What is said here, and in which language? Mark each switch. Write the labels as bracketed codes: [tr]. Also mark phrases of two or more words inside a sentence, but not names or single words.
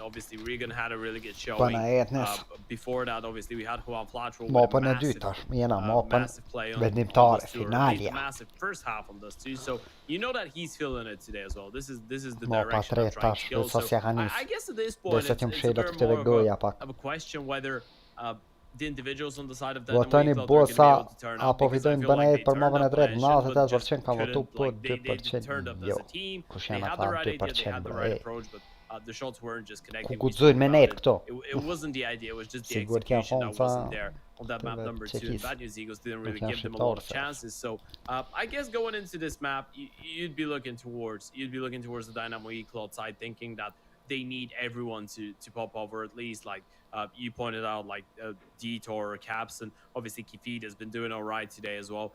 [en] Obviously, Regan had a really good showing. Before that, obviously, we had Juan Flatro with massive play on Dust 2, massive first half on Dust 2. So you know that he's feeling it today as well. This is the direction I'm trying to go. So I guess at this point, it's a bit more of a question whether the individuals on the side of the [sq] Tony Bosa a povedojnë banet për movën e drejtë 98% ka votu po 2% jo. Kush janë ata 2% bre. [en] The shots weren't just connecting. [sq] Ku guxojnë me net këto. [en] It wasn't the idea, it was just the execution that wasn't there on that map number 2. Bad News Eagles didn't really give them a lot of chances. So I guess going into this map, you'd be looking towards the Dynamo Eclot side, thinking that they need everyone to pop over, at least like you pointed out, like Detour or Caps, and obviously Kifid has been doing all right today as well.